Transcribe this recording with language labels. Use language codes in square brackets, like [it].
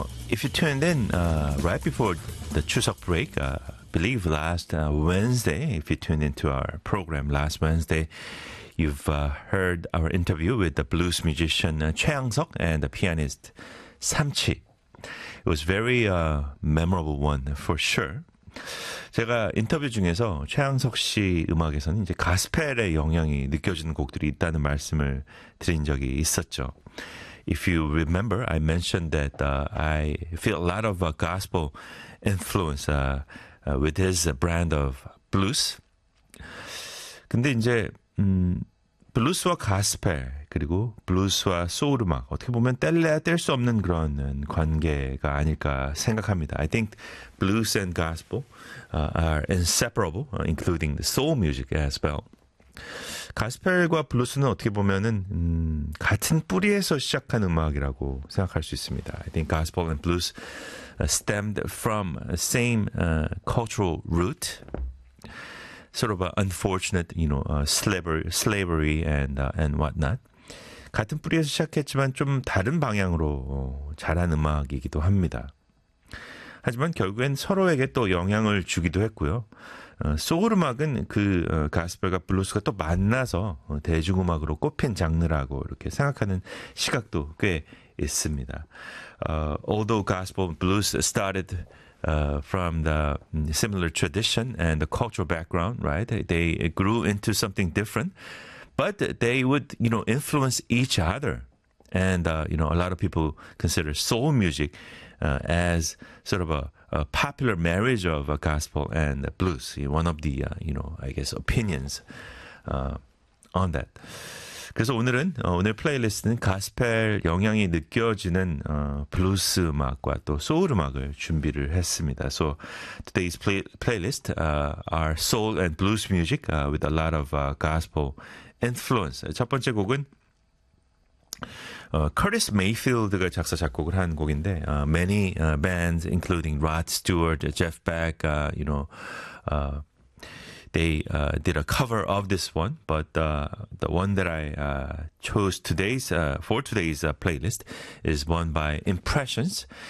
[en] If you tuned in right before the Chuseok break, I believe last Wednesday, if you tuned into our program last Wednesday, you've heard our interview with the blues musician Choi Young-seok and the pianist Sam Chi. It was very memorable one for sure. [ko] 제가 인터뷰 중에서 최양석 씨 음악에서는 이제 가스펠의 영향이 느껴지는 곡들이 있다는 말씀을 드린 적이 있었죠. [en] If you remember, I mentioned that I feel a lot of gospel influence with his brand of blues. [ko] 근데 이제 블루스와 가스펠 그리고 블루스와 소울 음악 어떻게 보면 뗄래야 뗄 수 없는 그런 관계가 아닐까 생각합니다. [en] I think blues and gospel are inseparable, including the soul music as well. [ko] 가스펠과 블루스는 어떻게 보면은 같은 뿌리에서 시작한 음악이라고 생각할 수 있습니다. [en] I think gospel and blues stemmed from the same cultural root. Sort of an unfortunate, you know, slavery and whatnot. [ko] 같은 뿌리에서 시작했지만 좀 다른 방향으로 자란 음악이기도 합니다. 하지만 결국엔 서로에게 또 영향을 주기도 했고요. 소울 음악은 그 가스펠과 블루스가 또 만나서 대중음악으로 꼽힌 장르라고 이렇게 생각하는 시각도 꽤 있습니다. [en] Although gospel and blues started from the similar tradition and the cultural background, right? They grew into something different, but they would, you know, influence each other. And, you know, a lot of people consider soul music as sort of a popular marriage of gospel and blues. One of the, you know, I guess, opinions on that. [ko] 그래서 오늘은 오늘 플레이리스트는 가스펠 영향이 느껴지는 블루스 음악과 또 소울 음악을 준비를 했습니다. [en] So today's playlist are soul and blues music with a lot of gospel influence. [ko] 첫 번째 곡은 Curtis Mayfield가 작사 작곡을 한 곡인데 [en] many bands including Rod Stewart, Jeff Beck, you know, They did a cover of this one, but the one that I chose today's for today's playlist is one by Impressions.